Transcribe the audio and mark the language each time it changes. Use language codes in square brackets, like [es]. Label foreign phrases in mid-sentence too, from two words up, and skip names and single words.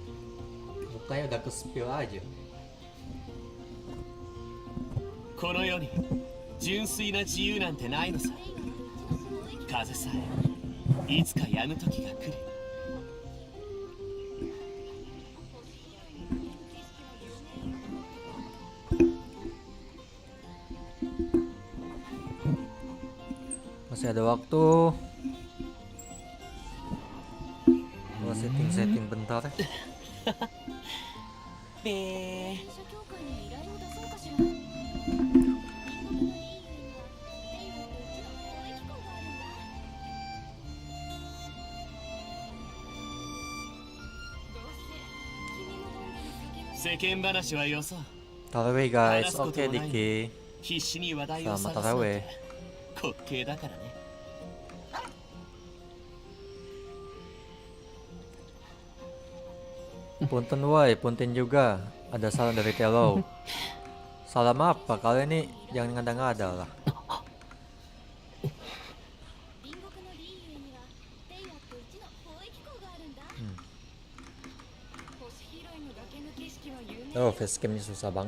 [id] Mukanya udah ke-spill aja. [ja] この世に純粋な自由なんてないのさ。風さえいつか止む時が来る。 [id] Masih ada waktu. Gua setting bentar ya. [ja] べー。世間話はよそう。 [id] Tarawih guys, oke Diki. [ja] 必死に話題を [id] Selamat [ja] 探すなん [id] tarawih. [ja] て滑稽だからね。 [id] Punten woi, punten juga. Ada salam dari Telo. Salam apa? Kalian nih jangan ngada-ngada lah. Oh, facecamnya susah banget.